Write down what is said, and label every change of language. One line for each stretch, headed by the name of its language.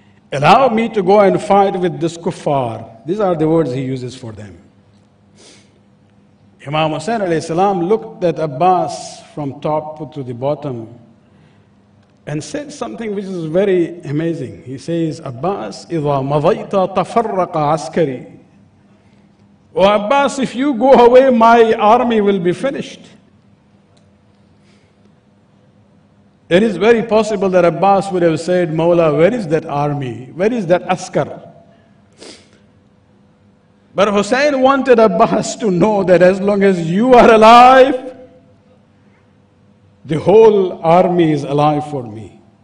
English: Allow me to go and fight with this kuffar." These are the words he uses for them. Imam Hussein alayhi salam looked at Abbas from top to the bottom and said something which is very amazing. He says, "Abbas,
Arabic: إِذَا مَضَيْتَ تَفَرَّقَ عَسْكَرِي."
English: "Oh Abbas, if you go away, my army will be finished." It is very possible that Abbas would have said, "Mawla, where is that army? Where is that askar?" But Hussein wanted Abbas to know that as long as you are alive, the whole army is alive for me.